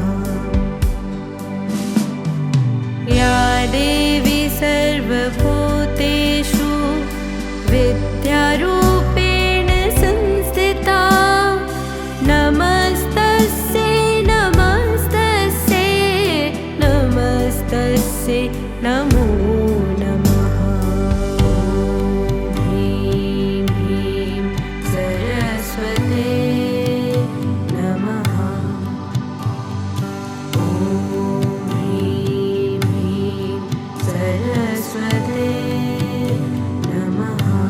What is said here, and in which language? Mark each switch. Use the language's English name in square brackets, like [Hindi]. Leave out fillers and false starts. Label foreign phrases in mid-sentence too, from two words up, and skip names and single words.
[Sanskrit] या देवी सर्वभूतेषु विद्यारूपेण संस्थिता नमस्तस्य नमस्तस्य नमस्तस्य नमो नमः. ह्रीं ह्रीं सरस्वते नमः. ॐ ह्रीं ह्रीं सरस्वते नमः.